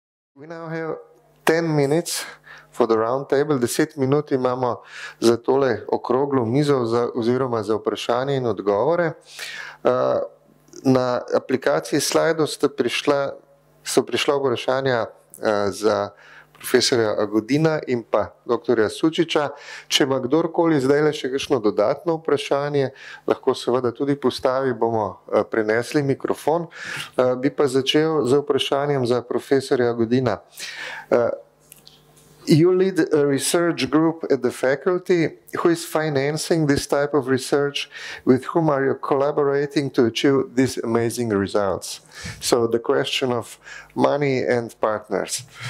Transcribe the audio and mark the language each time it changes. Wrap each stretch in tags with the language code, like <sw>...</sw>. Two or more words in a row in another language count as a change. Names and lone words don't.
<en>We now have 10 minutes for the round table.</en> <sl>10 minut imamo za tole okroglo mizo oziroma za vprašanje in odgovore. Na aplikaciji slajdov so prišla vprašanja za profesorja Agodina in pa doktorja Sučiča. Če ima kdorkoli zdaj le še kakšno dodatno vprašanje, lahko seveda tudi postavi, bomo prenesli mikrofon. Bi pa začel z vprašanjem za profesorja Agodina.</sl> <en>You lead a research group at the faculty. Who is financing this type of research? With whom are you collaborating to achieve these amazing results? So the question of money and partners.</en>